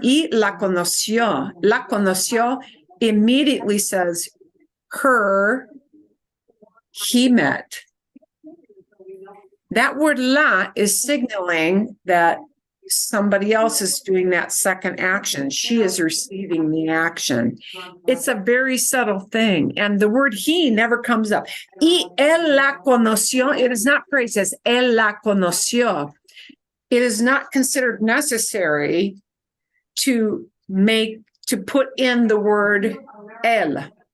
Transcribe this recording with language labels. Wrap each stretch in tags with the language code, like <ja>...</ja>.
<es>Y la conoció. La conoció</es> <en>immediately says her, he met. That word la is signaling that somebody else is doing that second action. She is receiving the action. It's a very subtle thing. And the word he never comes up.</en> <es>Y él la conoció.</es> <en>It is not phrased as</en> <es>él la conoció.</es> <en>It is not considered necessary to put in the word él.</en>